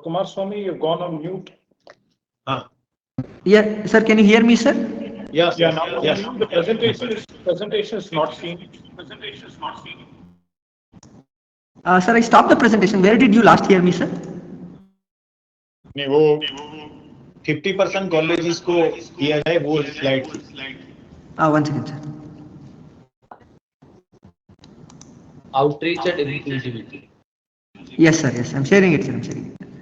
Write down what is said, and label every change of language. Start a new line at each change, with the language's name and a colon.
English: Kumar Swami, you've gone on mute. Yeah, sir, can you hear me, sir? Yes. Yeah, now yes. The presentation is not seen. Sir, I stopped the presentation. Where did you last hear me, sir?
Hindi: नहीं, वो 50% colleges को किया जाए वो slide थी.
English: 1 second, sir. Outreach and inclusivity. Yes, sir. Yes, I'm sharing it, sir. I'm sharing it.